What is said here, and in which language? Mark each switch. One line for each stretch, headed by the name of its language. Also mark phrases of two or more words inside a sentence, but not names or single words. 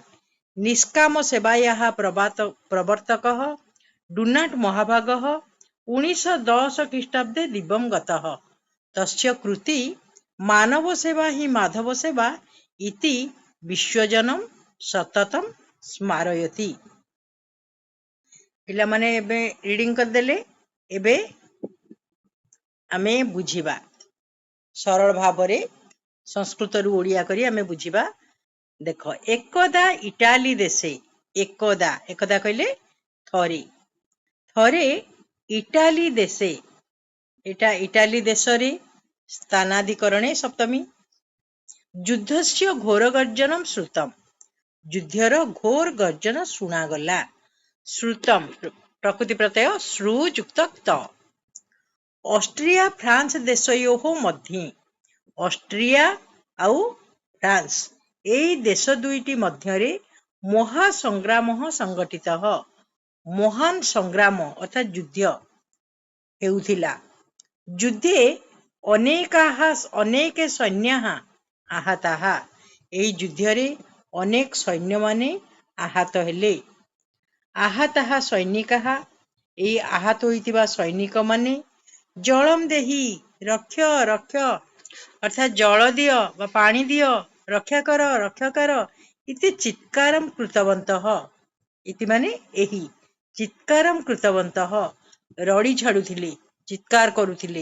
Sanskrit: निष्काम सेवायाः प्रवर्तकः डुनान्ट महाभागः 1910 ख्रीष्टाब्दे दिवं गतः। तस्य कृति मानव सेवा ही माधव सेवा इति विश्वजनं सततं स्मारयति।
Odia: ପିଲା ମାନେ ଏବେ ରିଡିଂ କର ଦେଲେ। ଏବେ ଆମେ ବୁଝିବା ସରଳ ଭାବରେ ସଂସ୍କୃତ ରୁ ଓଡ଼ିଆ କରି ଆମେ ବୁଝିବା। देखो,
Sanskrit: एकदा इटाली देशे, एकदा
Odia: ଏକଦା କହଲେ ଥରେ, ଥରେ
Sanskrit: इटाली देशे,
Odia: ଏଟା ଇଟାଲୀ ଦେଶରେ
Sanskrit: स्थानाधिकरणे सप्तमी, युद्धस्य घोर गर्जनं श्रुतम्।
Odia: ଯୁଦ୍ଧର ଘୋର ଗର୍ଜନ ଶୁଣାଗଲା।
Sanskrit: श्रुतम प्रकृति प्रत्यय श्रुयुक्त त। ऑस्ट्रिया फ्रांस देशयोः मध्ये,
Odia: ଅଷ୍ଟ୍ରିଆ ଆଉ ଫ୍ରାନ୍ସ ଏଇ ଦେଶ ଦୁଇଟି ମଧ୍ୟରେ
Sanskrit: महासंग्राम संघटितः।
Odia: ମହାନ ସଂଗ୍ରାମ ଅର୍ଥାତ ଯୁଦ୍ଧ ହେଉଥିଲା।
Sanskrit: युद्धे अनेक सैन्याः आहताः।
Odia: ଏଇ ଯୁଦ୍ଧରେ ଅନେକ ସୈନ୍ୟ ମାନେ ଆହତ ହେଲେ।
Sanskrit: आहताः सैनिकाः,
Odia: ଏଇ ଆହତ ହୋଇତିବା ସୈନିକ ମାନେ
Sanskrit: ଜଳମ୍ ଦେହି ରକ୍ଷ ରକ୍ଷ
Odia: ଅର୍ଥାତ୍ ଜଳ ଦିଅ ବା ପାଣି ଦିଅ, ରକ୍ଷା କର
Sanskrit: ଇତି ଚିତ୍କାରମ୍ କୃତବନ୍ତଃ।
Odia: ଇତି ମାନେ ଏହି,
Sanskrit: ଚିତ୍କାରମ୍ କୃତବନ୍ତଃ
Odia: ରଡ଼ି ଛାଡୁଥିଲେ, ଚିତ୍କାର କରୁଥିଲେ।